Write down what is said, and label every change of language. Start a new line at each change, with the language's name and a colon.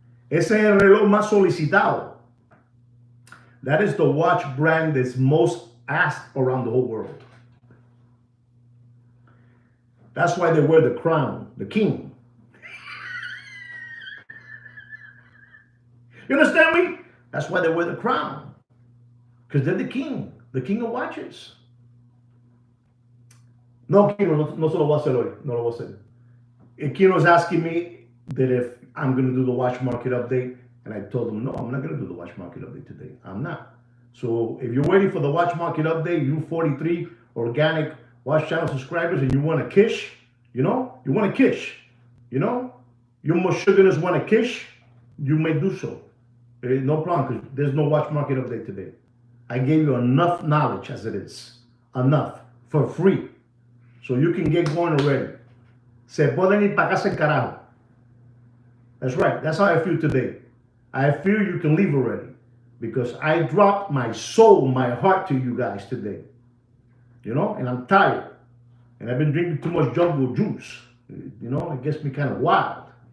Spanish: Ese es el reloj más solicitado.
English: That is the watch brand that's most asked around the whole world. That's why they wear the crown, the king. You understand me? That's why they wear the crown. Because they're the king of watches.
Spanish: No, Kino, no se lo voy a hacer hoy. No lo voy a hacer.
English: Kino's asking me that if I'm going to do the watch market update. And I told him, no, I'm not going to do the watch market update today. I'm not. So if you're waiting for the watch market update, you 43 organic watch channel subscribers, and you want a kish, you want a kish, you Moshuganas want a kish, you may do so. No problem, because there's no watch market update today. I gave you enough knowledge as it is. Enough. For free. So you can get going already.
Spanish: Se pueden ir para casa el carajo.
English: That's right. That's how I feel today. I feel you can leave already. Because I dropped my soul, my heart to you guys today. You know? And I'm tired. And I've been drinking too much jungle juice. You know? It gets me kind of wild.